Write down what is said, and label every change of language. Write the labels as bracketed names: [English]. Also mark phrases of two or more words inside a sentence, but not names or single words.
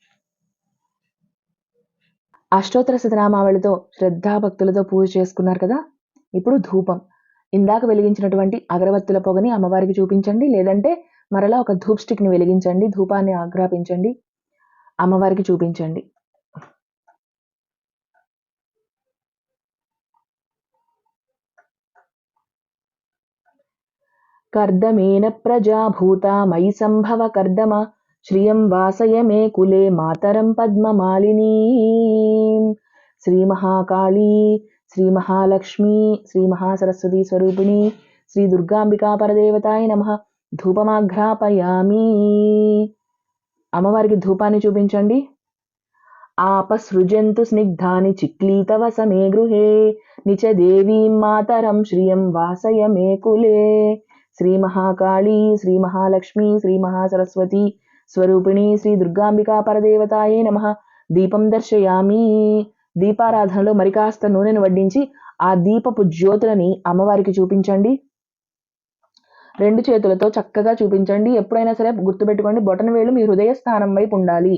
[Telugu] అష్టోత్తర శతనామావళితో శ్రద్ధాభక్తులతో పూజ చేసుకున్నారు కదా. ఇప్పుడు ధూపం. ఇందాక వెలిగించినటువంటి అగరబత్తుల పొగని అమ్మవారికి చూపించండి, లేదంటే మరలా ఒక ధూప్ స్టిక్ని వెలిగించండి, ధూపాన్ని ఆగ్రాపించండి, అమ్మవారికి చూపించండి. [Sanskrit] कर्दमेन प्रजा भूता मयि सम्भव कर्दम श्रियं वासय मे कुले मातरं पद्ममालिनीं. श्रीमहाकाली, श्रीमहालक्ष्मी, श्रीमहासरस्वती स्वरूपिणी श्री दुर्गांबिका परदेवताय नमः. [Telugu] ధూపమాఘ్రాపయామి. అమ్మవారికి ధూపాన్ని చూపించండి. [Sanskrit] आपसृजन्तु स्निग्धानि चिक्लीतव समे गृहे निच देवीं मातरं श्रियं वासय मे कुले. श्रीमहाकाली, श्रीमहालक्ष्मी, श्रीमहासरस्वती స్వరూపిణి శ్రీ దుర్గాంబికా పరదేవతాయే నమః. దీపం దర్శయామి. [Telugu] దీపారాధనలో మరి కాస్త నూనెను వడ్డించి ఆ దీపపు జ్యోతులని అమ్మవారికి చూపించండి. 2 చేతులతో చక్కగా చూపించండి. ఎప్పుడైనా సరే గుర్తుపెట్టుకోండి, బొటనవేలు మీ హృదయ స్థానం వైపు ఉండాలి.